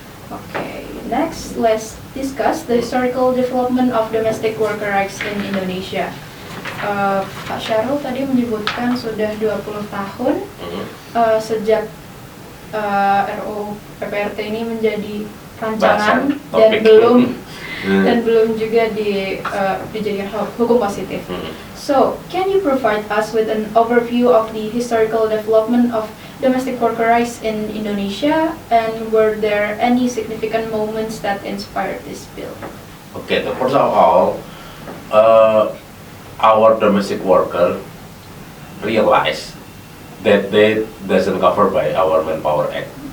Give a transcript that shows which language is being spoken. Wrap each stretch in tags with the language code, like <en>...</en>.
<en>Okay, next let's discuss the historical development of domestic worker rights in Indonesia.</en> <id>Pak Syarul tadi menyebutkan sudah 20 tahun sejak RUU PPRT ini menjadi rancangan dan belum juga dijadikan hukum positif.</id> <en>So, can you provide us with an overview of the historical development of domestic worker rights in Indonesia, and were there any significant moments that inspired this bill? Okay, the first of all, our domestic worker realize that they doesn't cover by our Manpower Act.</en>